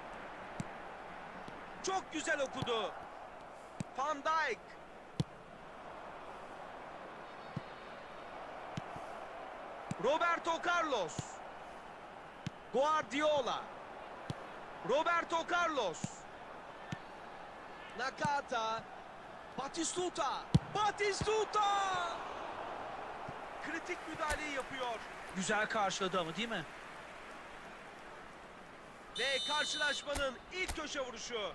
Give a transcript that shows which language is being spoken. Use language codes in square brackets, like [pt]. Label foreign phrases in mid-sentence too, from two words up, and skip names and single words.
[tr] Çok güzel okudu. Van Dijk. Roberto Carlos. Guardiola. Roberto Carlos. Nakata. Batistuta. Kritik müdahaleyi yapıyor. Güzel karşıladı ama değil mi? Ve karşılaşmanın ilk köşe vuruşu.